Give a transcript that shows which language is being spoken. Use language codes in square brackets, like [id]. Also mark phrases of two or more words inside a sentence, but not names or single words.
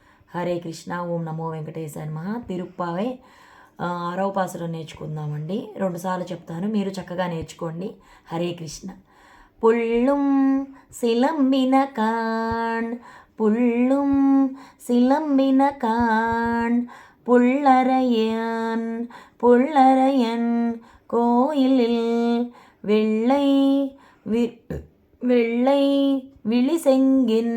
[te] హరే కృష్ణ. ఓం నమో వెంకటేశాయ నమః. తిరుప్పావై 6వ పాసురం నేర్చుకుందామండి. 2 సార్లు చెప్తాను, మీరు చక్కగా నేర్చుకోండి. హరే కృష్ణ. [ta] పుళ్ళుం சிலம்பினகான் புள்ளும் சிலம்பினகான் புள்ளரையன் புள்ளரையன் கோயிலில் வெள்ளை வெள்ளை விழிசெங்கின்